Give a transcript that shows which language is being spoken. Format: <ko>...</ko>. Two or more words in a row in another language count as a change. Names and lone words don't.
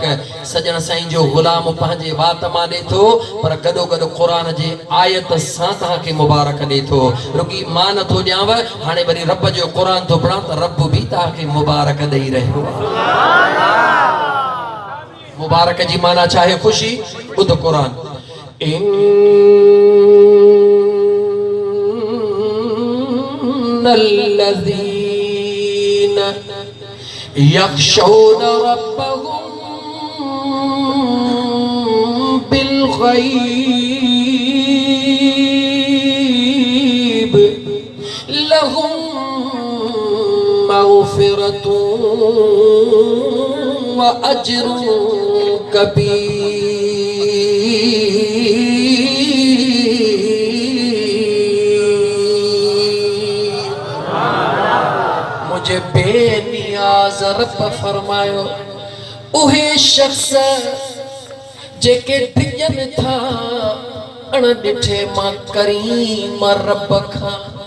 <sd>सजण साईं जो गुलाम पंहिंजे वात मां ॾे थो पर गॾो गॾु क़ुरान जे आयत सां तव्हांखे मुबारक ॾे थो। रुकी मां नथो ॾियांव, हाणे वरी रब जो क़ुरान थो पढ़ां त रब बि तव्हांखे मुबारक ॾेई रहियो आहे। मुबारक जी माना छा आहे? ख़ुशी। ॿुध क़ुरान,</sd> <ar>إن الذين يخشون ربهم بالغيب لهم مغفرة وأجر</ar> <sd>मुझे बेनियाज़ रब फरमायो उहे शख्स जेके डिॼनि था अण ॾिठे मां करीम रब खां।</sd>